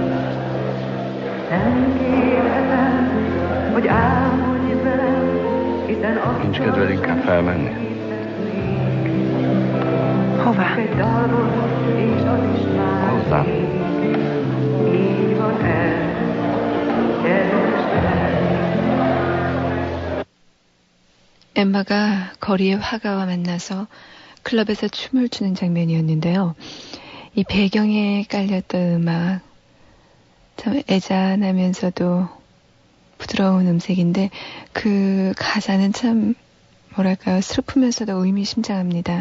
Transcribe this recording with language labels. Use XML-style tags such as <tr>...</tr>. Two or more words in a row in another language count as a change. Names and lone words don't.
<hu>Nem kérhetem, hogy álmodj velem, hiszen azt Nincs kedved inkább felmenni? Hová? Hozzám. Így van ez,</hu> <ko>엠마가 거리의 화가와 만나서 클럽에서 춤을 추는 장면이었는데요. 이 배경에 깔렸던 음악, 참 애잔하면서도 부드러운 음색인데 그 가사는 참 뭐랄까요, 슬프면서도 의미심장합니다.</ko>